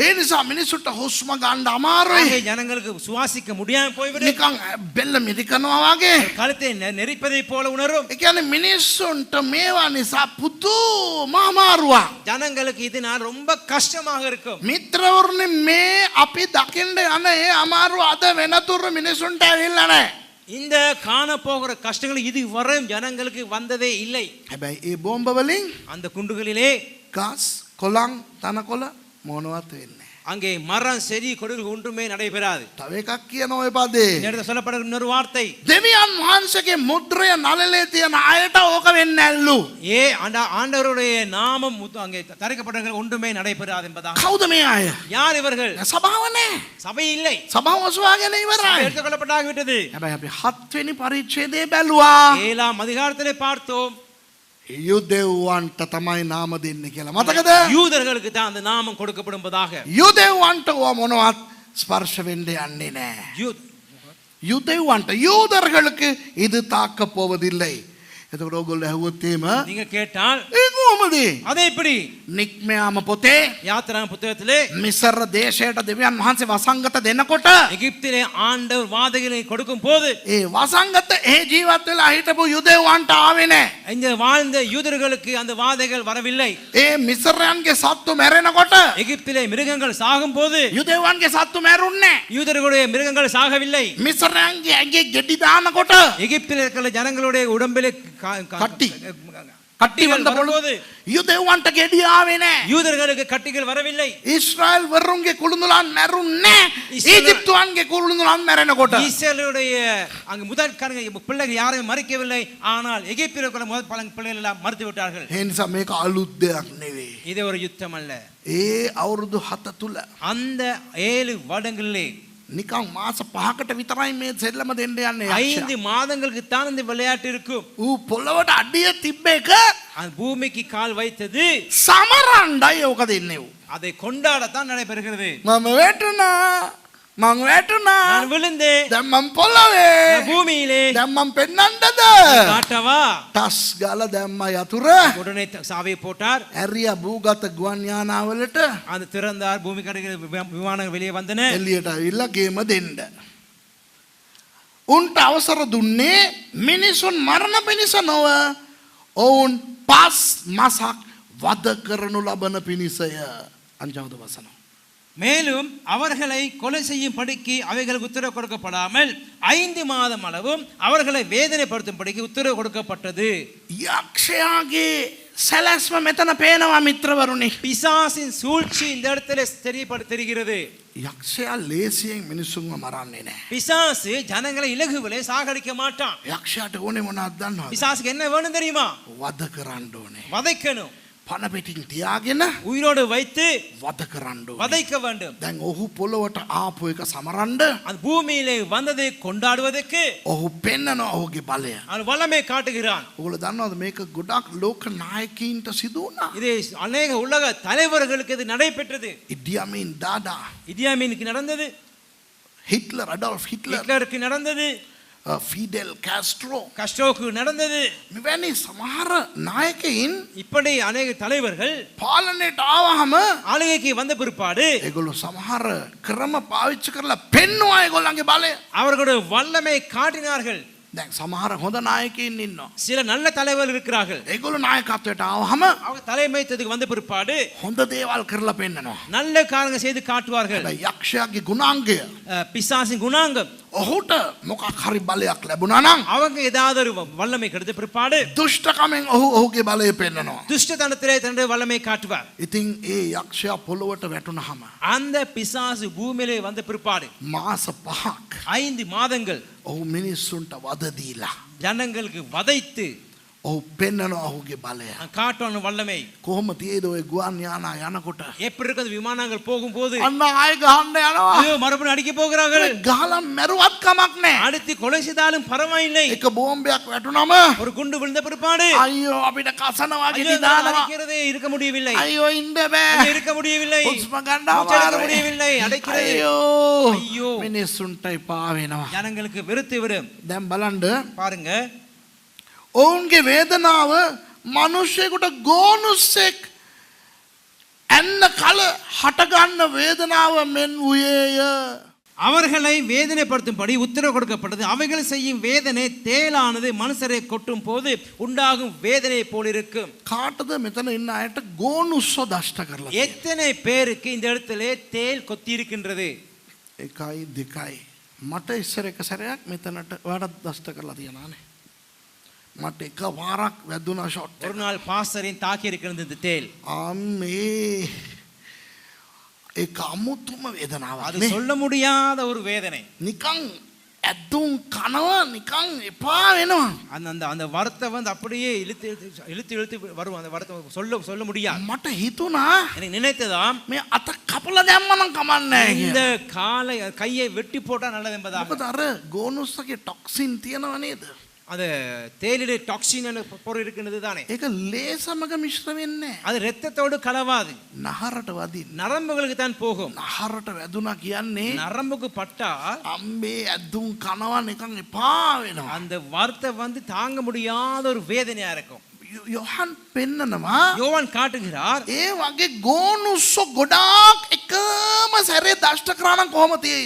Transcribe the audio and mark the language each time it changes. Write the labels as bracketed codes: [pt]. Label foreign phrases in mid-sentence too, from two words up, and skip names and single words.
[si] ඒ නිසා මිනිස්සුන්ට හුස්ම ගන්න අමාරුයි. [ta] ஆகவே ஜனங்களுக்கு சுவாசிக்க முடியாம போய்விடும். [si] නිකන් බෙල්ල මිරිකනවා වගේ. [ta] கழுத்தை நெரிப்பதை போல உணரும். [si] ඒ කියන්නේ මිනිස්සුන්ට මේවා නිසා පුදුම අමාරුවක්. [ta] ஜனங்களுக்கு இது நான் ரொம்ப கஷ்டமாக இருக்கும். [si] මිත්‍රවරුනි මේ අපි දකින්න යන ඒ අමාරුව අද වෙනතුරු මිනිසුන්ට ඇවිල්ලා නැහැ. [ta] இந்த காண போகிற கஷ்டங்கள் இது வரும் ஜனங்களுக்கு வந்ததே இல்லை. [si] හැබැයි ඒ බෝම්බ වලින් [ta] அந்த குண்டுகளிலே [si] ගස් කොළන් තනකොළ මොනවත් වෙන්නේ. [ta] அங்கே மரம் செடி கொடிகள் ஒன்றுமே நடைபெறாது. [si] තව එකක් කියන ඔය පදේ. [ta] இந்த இடத்துல சொல்லப்படுகிற இன்னொரு வார்த்தை. [si] දෙවියන් වහන්සේගේ මුද්‍රය නළලේ තියෙන අයට ඕක වෙන්නේ නැල්ලු. [ta] ஆண்டவருடைய நாமம் அங்கே தரிக்கப்பட்ட ஒன்றுமே நடைபெறாது என்பதாக. [si] කවුද මේ අය? [ta] யார் இவர்கள்? [si] සභාව නැහැ. [ta] சபை இல்லை. [si] සභාව ඔසවාගෙන ඉවරයි. [ta] எடுத்துக்கொள்ளப்பட்டாகிவிட்டது. [si] හැබැයි අපි 7 වෙනි පරිච්ඡේදයේ බැලුවා. [ta] 7ஆம் அதிகாரத்திலே பார்த்தோம். [si] යුදෙව්වන්ට තමයි නාම දෙන්නේ කියලා. මතකද? [ta] யூதர்களுக்கு தான் அந்த நாமம் கொடுக்கப்படும்பதாக. [si] යුදෙව්වන්ට ඕවා මොනවත් ස්පර්ශ වෙන්න යන්නේ නැහැ. [ta] யூதேவன்ට யூதர்களுக்கு இது தாக்க போவதில்லை. [si] එතකොට ඔයගොල්ලෝ ඇහුවොත් එහෙම [ta] நீங்க கேட்டால் [si] ඒ කොහොමද? [ta] அதே எப்படி? [si] නික්මයාම පොතේ [ta] யாத்திராகம புத்தகத்திலே [si] මිස්ර දේශයට දෙවියන් වහන්සේ වසංගත දෙනකොට [ta] எகிப்திலே ஆண்டவர் வாதைகளை கொடுக்கும் போது [si] ඒ වසංගත ඒ ජීවත් වෙලා හිටපු යුදෙව්වන්ට ආවේ නැහැ. [ta] இந்த வாழ்ந்த யூதர்களுக்கு அந்த வாதைகள் வரவில்லை. [si] ඒ මිස්රයන්ගේ සත්තු මැරෙනකොට [ta] எகிப்திலே மிருகங்கள் சாகும் போது [si] යුදෙව්වන්ගේ සත්තු මැරුන්නේ නැහැ. [ta] யூதர்களுடைய மிருகங்கள் சாகவில்லை. [si] මිස්රයන්ගේ ඇඟේ ගෙඩි දානකොට [ta] எகிப்திலே இருக்கிற ஜனங்களுடைய உடம்பிலே [si] කට්ටි වන්ද පොළොවේ යුදෙව්වන්ට ගෙඩි ආවේ නැහැ. [ta] யூதர்களுக்கு கட்டிகள் வரவில்லை. [si] ඊශ්‍රායල් වරුන්ගේ කුළුඳුලන් මැරුන්නේ ஈஜிப்துவන්ගේ කුළුඳුලන් මැරෙනකොට. [ta] இஸ்ரவேலுடைய அங்க முதற்காரங்க பிள்ளைகள் யாரையும் மறிக்கவில்லை. ஆனால் எகிப்தில் இருக்கிற முதல் பிள்ளைகள் எல்லாம் மறித்து விட்டார்கள். [si] ඒ නිසා මේක අලුත් දෙයක් නෙවෙයි. [ta] இது ஒரு யுத்தம் அல்ல. [si] ඒ අවුරුදු 7 තුල [ta] அந்த 7 வருடங்களிலே [si] නිකන් මාස 5කට විතරයි මේ සෙල්ලම දෙන්න යන්නේ. [ta] 5 மாதங்களுக்கு தான் இந்த விளையாட்டு இருக்கும். [si] ඌ පොළවට අඩිය තිබ්බ එක [ta] அந்த பூமிக்கு கால் வைத்தது [si] සමරණ්ඩයි ඕක දෙන්නේ ඌ. [ta] அதை கொண்டாடத்தான் நடைபெறுகிறது. [si] මම වැටුණා මං වැටුණා. [ta] நான் விழுந்தேன். [si] දැන් මං පොළවේ. [ta] நான் பூமியிலே. [si] දැන් මං පෙන්නන්නද? [ta] காட்டவா? [si] ටස් ගාලා දැම්මා යතුර. [ta] உடனே சாவியை போட்டார். [si] ඇරියා භූගත ගුවන් යානාවලට [ta] அந்த திறந்தார். பூமி கடைக்கு விமானம் வெளியே வந்தன. [si] එළියට ඇවිල්ලා ගේම දෙන්න. උන්ට අවසර දුන්නේ මිනිසුන් මරණ පිණිස නොව ඔවුන් 5 මාසක් වද කරනු ලබන පිණිසය. අංජවද වසන. [ta] மேலும் அவர்களை கொலை செய்யும் படிக்கு அவைகளுக்கு உத்தரவு கொடுக்கப்படாமல் 5 மாதம் அளவும் அவர்களை வேதனைப்படுத்தும் படிக்கு உத்தரவு கொடுக்கப்பட்டது. [si] යක්ෂයාගේ සැලැස්ම මෙතන පේනවා මිත්‍රවරුනි. [ta] பிசாசின் சூழ்ச்சி இந்த இடத்துல தெரிகிறது. [si] යක්ෂයා ලේසියෙන් මිනිසුන්ව මරන්නේ නැහැ. [ta] பிசாசு ஜனங்களை இலகுவிலே சாகடிக்க மாட்டான். [si] යක්ෂයාට ඕනේ මොනවද දන්නවද? [ta] பிசாசுக்கு என்ன வேணும் தெரியுமா? [si] වද කරන්න ඕනේ. [ta] வதைக்கணும். [si] පන පිටින් තියාගෙන [ta] உயிரோடு வைத்து [si] වද කරන්න ඕනේ. [ta] வதைக்க வேண்டும். [si] දැන් ඔහු පොළොවට ආපු එක සමරන්න [ta] அந்த பூமியிலே வந்ததை கொண்டாடுவதற்கு [si] ඔහු පෙන්නනවා ඔහුගේ බලය. [ta] அவன் வல்லமை காட்டுகிறான். [si] ඔයගොල්ලෝ දන්නවද මේක ගොඩක් ලෝක නායකයින්ට සිදු වුණා. [ta] இது அநேக உலக தலைவர்களுக்கு இது நடைபெற்றது. [si] ඉඩියමින් දාදා, [ta] இடியாமீனுக்கு நடந்தது. [si] හිට්ලර්, අඩෝල්ෆ් හිට්ලර්, [ta] ஹிட்லருக்கு நடந்தது. [si] ෆිඩෙල් කාස්ට්‍රෝ [ta] கஸ்ட்ரோக்கு நடந்தது. [si] මෙවැනි සමහර නායකයින් [ta] இப்படி அநேக தலைவர்கள் [si] පාලනයට ආවහම [ta] ஆளுகைக்கு வந்த பிற்பாடு [si] ඒගොල්ලෝ සමහර ක්‍රම පාවිච්චි කරලා පෙන්නවා ඒගොල්ලන්ගේ බලය. [ta] அவர்களுடைய வல்லமை காட்டினார்கள். [si] දැන් සමහර හොඳ නායකයින් ඉන්නවා. [ta] சில நல்ல தலைவர்கள் இருக்கிறார்கள். [si] ඒගොල්ලෝ නායකත්වයට ආවහම [ta] அவங்க தலைமைத்துவத்துக்கு வந்த பிற்பாடு [si] හොඳ දේවල් කරලා පෙන්නනවා. [ta] நல்ல காரியங்கள் செய்து காட்டுவார்கள். [si] හැබැයි යක්ෂයාගේ ගුණාංගය [ta] பிசாசின் குணாங்கம் [si] ඔහුට මොකක් හරි බලයක් ලැබුණා නම් [ta] அவங்க ஏதாவது ஒரு வல்லமை கிடைத்த பிற்பாடு [si] දුෂ්ටකමෙන් ඔහු ඔහුගේ බලය පෙන්නනවා. [ta] துஷ்டத்தனத்திலே தன்னுடைய வல்லமை காட்டுவார். [si] ඉතින් ඒ යක්ෂයා පොළොවට වැටුණාම [ta] அந்த பிசாசு பூமியிலே வந்த பிற்பாடு [si] මාස 5ක් [ta] 5 மாதங்கள் [si] ඔහු මිනිස්සුන්ට වද දීලා [ta] ஜனங்களுக்கு வதைத்து [si] ඔහු පෙන්නනවා ඔහුගේ බලය. [ta] காட்டுவான வல்லமை. [si] කොහොම තියේද ඔය ගුවන් යානා යනකොට [ta] எப்படி இருக்குது விமானங்கள் போகும்போது [si] අන්න ආයෙ ගහන්න යනවා. [ta] ஐயோ மறுபடியும் அடிக்க போகிறார்கள். [si] ගහලා මැරුවත් කමක් නැහැ. [ta] அடித்து கொலை செய்தாலும் பரவாயில்லை. [si] එක බෝම්බයක් වැටුනම [ta] ஒரு குண்டு விழுந்த பிற்பாடு [si] අයියෝ අපිට කසනවා [ta] ஐயோ, [si] කිසි දානවා. [ta] அடிக்கிறதே இருக்க முடியவில்லை. [si] අයියෝ ඉන්න බෑ. [ta] ஐயோ, இருக்க முடியவில்லை. [si] හුස්ම ගන්න [ta] மூச்செடுக்க [si] අමාරුයි. [ta] முடியவில்லை. அடைக்கிறது. [si] අයියෝ [ta] ஐயோ. [si] මිනිස්සුන්ට එපා වෙනවා. [ta] ஜனங்களுக்கு வெறுத்து விடும். [si] දැන් බලන්න [ta] பாருங்க, [si] ඔවුන්ගේ වේදනාව මිනිස්සෙකුට ගෝනුස්සෙක් ඇන්න කල හටගන්න වේදනාව මෙන් වූයේය. [ta] அவர்களை வேதனைப்படுத்தும்படி உத்தரவு கொடுக்கப்பட்டது. அவைகள் செய்யும் வேதனை தேளானது மனுஷரை கொட்டும் போது உண்டாகும் வேதனை போல் இருக்கும். [si] කාටද මෙතන ඉන්න අයට ගෝනුස්සෝ දෂ්ට කරලා තියෙන්නේ? [ta] எத்தனை பேருக்கு இந்த இடத்திலே தேள் கொத்தி இருக்கின்றது? [si] 1 2 මට ඉස්සර එක සැරයක් මෙතනට ඔයාලට දෂ්ට කරලා තියනානේ. මට එක වාරක් වැදුනා ෂොට්. [ta] ஒரு நாள் பாஸ்டரின் தாக்கி இருக்கிறது இந்த தேள். [si] අම්මේ ඒක අමුතුම වේදනාවක් [ta] அது [si] නේ. [ta] சொல்ல முடியாத ஒரு வேதனை. [si] නිකන් ඇදුම් කනවා නිකන් එපා වෙනවා. [ta] அந்த அந்த அந்த வார்த்தை வந்து அப்படியே இழுத்து இழுத்து இழுத்து வரும். அந்த வார்த்தை சொல்ல முடியாது. [si] මට හිතුණා [ta] எனக்கு நினைத்ததாம் [si] මේ අත කපලා දැම්මනම් කමන්නේ නැහැ [ta] இந்த [si] කියලා. [ta] கையை வெட்டி போட்டா நல்லது என்பதாக. [si] මොකද අර ගෝනුස්සගේ ටොක්සින් තියෙනව නේද? [ta] அது தேயிலை டாக்ஸின் பொருள் இருக்கின்றது தானே. [si] ඒක ලේ සමග මිශ්‍ර වෙන්නේ නැහැ. [ta] அது இரத்தத்தோடு கலவாது. [si] නහරට වදින්න. [ta] நரம்புகளுக்கு தான் போகும். [si] නහරට වැදුනා කියන්නේ [ta] நரம்புக்கு பட்டா [si] අම්මේ ඇදුම් කනවා නිකන් එපා වෙනවා. [ta] அந்த வார்த்தை வந்து தாங்க முடியாத ஒரு வேதனையா இருக்கும். [si] යොහන් පෙන්නනවා [ta] யோவான் காட்டுகிறார், [si] ඒ වගේ ගෝනුස්සෝ ගොඩාක් එකම සැරේ දෂ්ට කරා නම් කොහොම තියෙයිද?